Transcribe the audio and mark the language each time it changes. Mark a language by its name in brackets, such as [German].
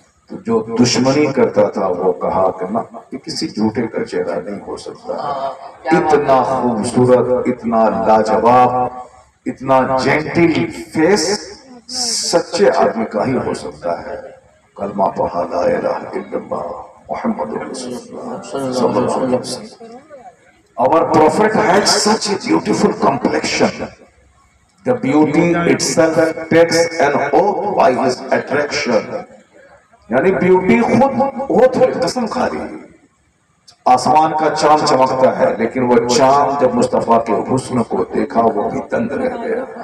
[Urdu] تو جو دشمنی کرتا تھا وہ کہا کہ نہ یہ کسی جھوٹے کا چہرہ نہیں ہو سکتا، اتنا خوبصورت، اتنا لاجواب، اتنا جینٹل فیس سچے آدمی کا ہی ہو سکتا ہے۔ کلمہ پڑھا [Arabic] لا الہ الا اللہ محمد رسول اللہ صلی اللہ علیہ وسلم۔ [English] Our prophet had such a beautiful complexion. The beauty itself takes an oath by his attraction. [Urdu] یعنی بیوٹی خود قسم کھا رہی ہے۔ آسمان کا چاند چمکتا ہے لیکن وہ چاند جب مصطفیٰ کے حسن کو دیکھا وہ بھی دنگ رہ گیا۔